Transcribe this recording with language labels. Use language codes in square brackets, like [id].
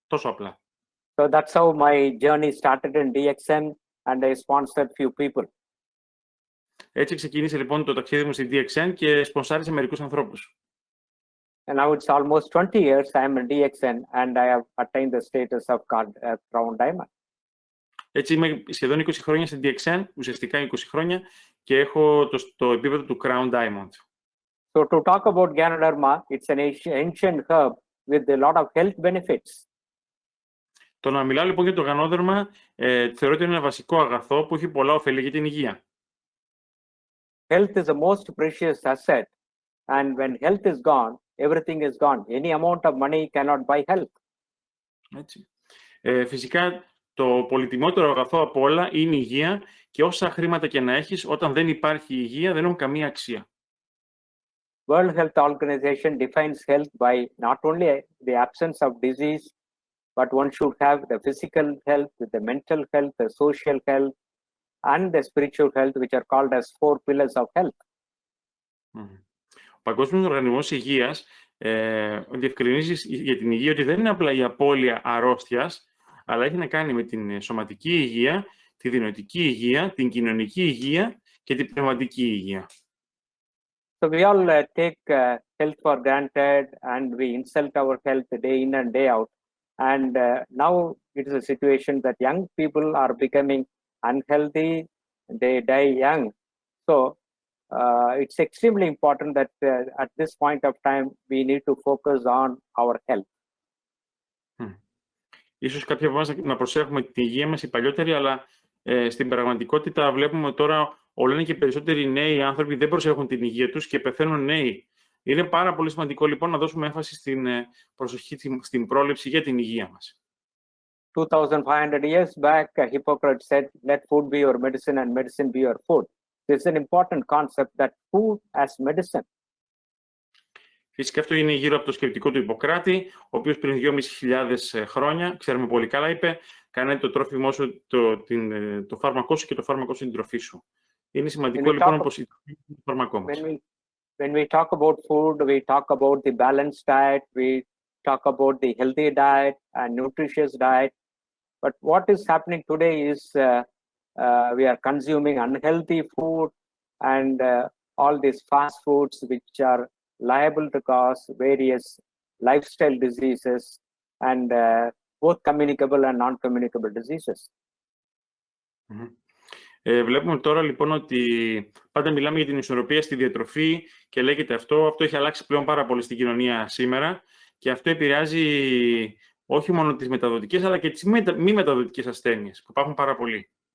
[el] Τόσο απλά. [en] So that's how my journey started in DXN, and I sponsored few people. [el] Έτσι ξεκίνησε λοιπόν το ταξίδι μου στην DXN και σπονσάρισε μερικούς ανθρώπους. [en] And now it's almost 20 years I am in DXN, and I have attained the status of Crown Diamond. [el] Έτσι είμαι σχεδόν 20 χρόνια στην DXN, ουσιαστικά 20 χρόνια, και έχω το επίπεδο του Crown Diamond. [en] So to talk about GANODERMA, it's an ancient herb with a lot of health benefits. [el] Το να μιλάω λοιπόν για το γανόδερμα θεωρώ ότι είναι ένα βασικό αγαθό που έχει πολλά ωφέλη για την υγεία. [en] Health is the most precious asset, and when health is gone, everything is gone. Any amount of money cannot buy health. [el] Έτσι. Φυσικά το πολυτιμότερο αγαθό από όλα είναι η υγεία και όσα χρήματα και να έχεις, όταν δεν υπάρχει υγεία δεν έχουν καμία αξία. [en] World Health Organization defines health by not only the absence of disease, but one should have the physical health, the mental health, the social health, and the spiritual health, which are called as 4 pillars of health. [el] Ο Παγκόσμιος Οργανισμός Υγείας διευκρινίζει για την υγεία ότι δεν είναι απλά η απώλεια αρρώστιας, αλλά έχει να κάνει με την σωματική υγεία, τη δινοητική υγεία, την κοινωνική υγεία και την πνευματική υγεία. [en] So we all take health for granted, and we insult our health day in and day out. And now it is a situation that young people are becoming unhealthy, they die young. So it's extremely important that at this point of time, we need to focus on our health. [el] Ίσως κάποιοι από εμάς να προσέχουμε την υγεία μας οι παλιότεροι, αλλά στην πραγματικότητα βλέπουμε τώρα όλο είναι και περισσότεροι νέοι άνθρωποι δεν προσέχουν την υγεία τους και πεθαίνουν νέοι. Είναι πάρα πολύ σημαντικό λοιπόν να δώσουμε έμφαση στην προσοχή, στην πρόληψη για την υγεία μας. [en] 2,500 years back, Hippocrates said, "Let food be your medicine and medicine be your food." This is an important concept, that food as medicine. [el] Φυσικά αυτό είναι γύρω από το σκεπτικό του Ιπποκράτη, ο οποίος πριν 2.500 χρόνια, ξέρουμε πολύ καλά, είπε «Κάνε το τρόφιμό σου, το φάρμακό σου και το φάρμακό σου την τροφή σου». Είναι σημαντικό λοιπόν όπως η τροφή είναι το φάρμακό μας. [en] When we talk about food, we talk about the balanced diet, we talk about the healthy diet and nutritious diet. But what is happening today is we are consuming unhealthy food and all these fast foods which are liable to cause various lifestyle diseases and both communicable and non-communicable diseases. [el] Βλέπουμε τώρα λοιπόν ότι πάντα μιλάμε για την ισορροπία στη διατροφή και λέγεται αυτό έχει αλλάξει πλέον πάρα πολύ στην κοινωνία σήμερα και αυτό επηρεάζει όχι μόνο τις μεταδοτικές αλλά και τις μη μεταδοτικές ασθένειες που υπάρχουν πάρα πολύ.